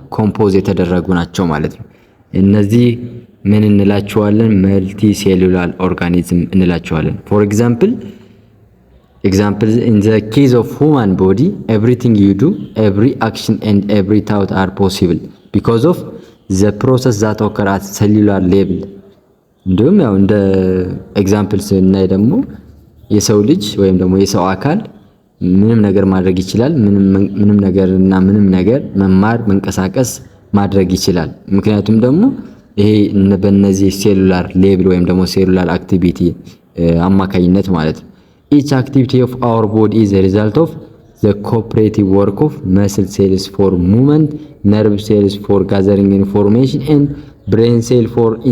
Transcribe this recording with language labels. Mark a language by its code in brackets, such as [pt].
[am] ኮምፖዝ የተደረጉ ናቸው ማለት ነው። እነዚህ ምን እንላቸዋለን? መልቲሴሉላር ኦርጋኒዝም እንላቸዋለን። [en] ፎር ኤግዛምፕል in the case of human body everything you do, every action and every thought are possible because of the process that occur at cellular level [am] እንዲሁም ያው እንደ ኤግዛምፕል ስናይ ደግሞ የሰው ልጅ ወይም ደግሞ የሰው አካል ምንም ነገር ማድረግ ይችላል። ምንም ነገር መማር መንቀሳቀስ ማድረግ ይችላል። ምክንያቱም ደግሞ ይሄ በእነዚህ ሴሉላር ሌቭል ወይም ደግሞ ሴሉላር አክቲቪቲ አማካኝነት ማለት ነው። [en] each activity of our body is a result of the cooperative work of muscle cells for movement, nerve cells for gathering information and brain cell for